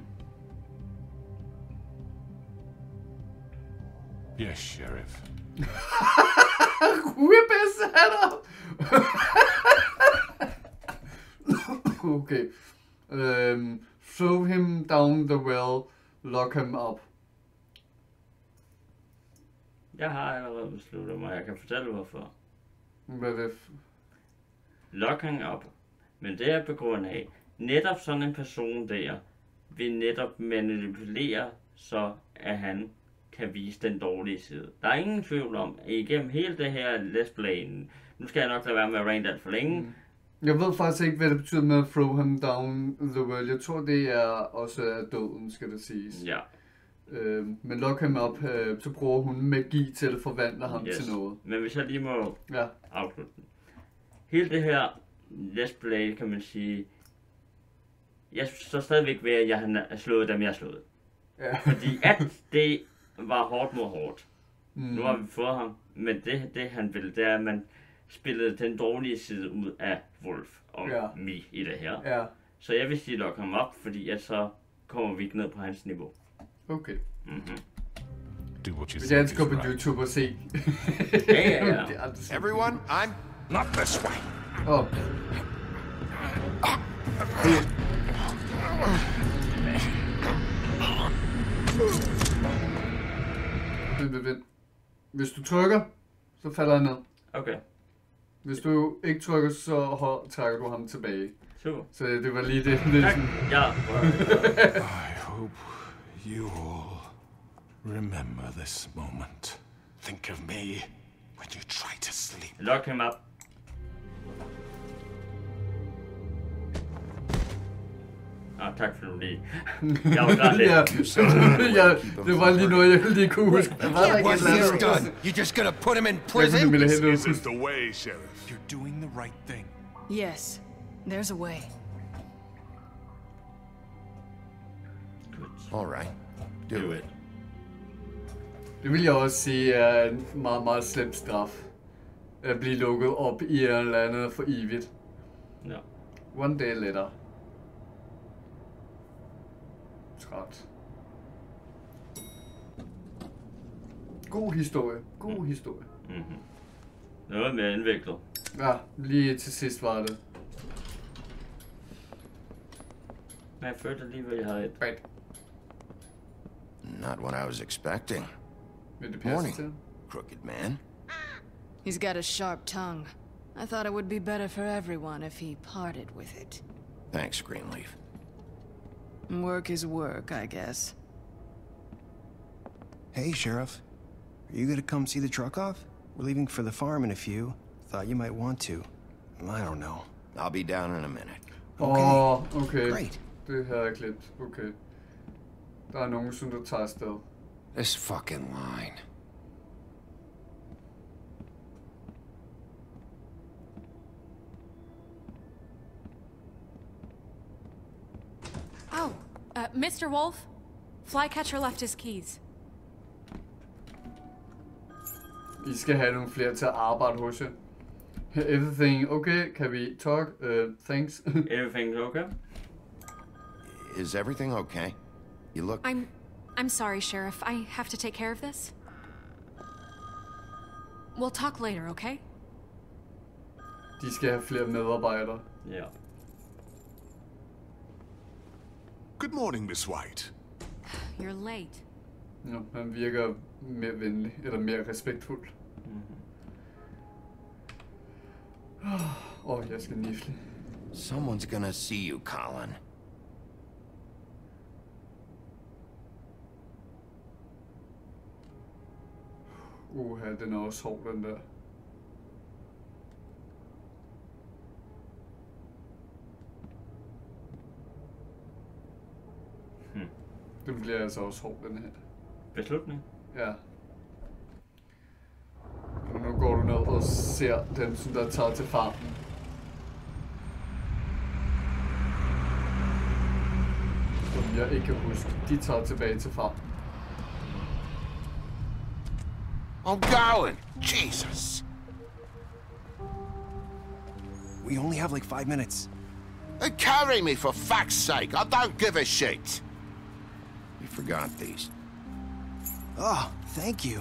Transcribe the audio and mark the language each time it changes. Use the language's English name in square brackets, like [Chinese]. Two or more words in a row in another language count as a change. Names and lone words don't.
[English] Yes, Sheriff. Whip his head up! Okay. Throw him down the well. Lock him up. [Danish] Jeg har allerede besluttet mig, jeg kan fortælle hvorfor. Hvad er det? [English] Lock him op. [Danish] Men det er på grund af, netop sådan en person der, vil netop manipulere, så at han kan vise den dårlige side. Der er ingen tvivl om, at igennem hele det her [English] let's play, [Danish] nu skal jeg nok lade være med at rant alt for længe. Jeg ved faktisk ikke, hvad det betyder med at [English] throw him down the well. [Danish] Jeg tror, det er også døden, skal det siges. Ja. Men lock ham op, så bruger hun magi til at forvandle ham til noget. Men hvis jeg lige må afslutte den. Hele det her [English] let's play, [Danish] kan man sige, jeg står stadigvæk ved, at jeg har slået dem, jeg har slået. Ja. Fordi at det var hårdt mod hårdt. Nu har vi fået ham, men det han ville, det er, at man spillede den dårlige side ud af Wolf og mig i det her. Ja. Så jeg vil sige, lock ham op, fordi at så kommer vi ikke ned på hans niveau. Okay. [English] Do what you think. [Danish] Jeg skal på YouTube og se. Ja. [English] Everyone, I'm not this way. [Danish] Oh. Vent. Hvis du trykker, så falder han ned. Okay. Hvis du ikke trykker, så trækker du ham tilbage. Super. Så det var lige det. Ja. [English] I hope you all remember this moment. Think of me when you try to sleep. Lock him up. [Danish] Tak for det. Jeg var klar lidt. Det var lige noget, jeg lige kunne huske. [English] What's this done? You're just gonna put him in prison? This is the way, Sheriff. You're doing the right thing. Yes, there's a way. All right, do it. [Danish] Det vil jeg også sige er en meget, meget slem straf. At blive lukket op i et eller andet for evigt. Ja. [English] One day later. [Danish] Træt. God historie. God historie. Noget mere indviklet. Ja, lige til sidst var det. Men jeg følte alligevel, jeg havde et. [English] Right. Not what I was expecting. Morning, crooked man. He's got a sharp tongue. I thought it would be better for everyone if he parted with it. Thanks, Greenleaf. Work is work, I guess. Hey, Sheriff. Are you gonna come see the truck off? We're leaving for the farm in a few. Thought you might want to. I don't know. I'll be down in a minute. Okay. Great. [Danish] Det havde jeg glemt. Okay. Der er nogen, som der tager afsted. [English] This fucking line. Oh, Mr. Wolf? Flycatcher left his keys. [Danish] I skal have nogle flere til at arbejde hos jer. [English] Everything okay? Can we talk? Thanks. Everything's okay? Is everything okay? You look... I'm sorry, Sheriff. I have to take care of this. We'll talk later, okay? [Danish] De skal have flere medarbejdere. Ja. [English] Good morning, Miss White. You're late. [Danish] Ja, han virker mere venlig, eller mere respektfuld. Jeg skal nifle. [English] Someone's gonna see you, Colin. [Danish] Den er også hård, den der. Den bliver altså også hård, den her. Beslutning? Ja. Og nu går du ned og ser dem, som der tager til farmen. Som jeg ikke kan huske. De tager tilbage til farmen. [English] I'm going! Jesus! We only have like 5 minutes. Carry me for fuck's sake! I don't give a shit! You forgot these. Oh, thank you.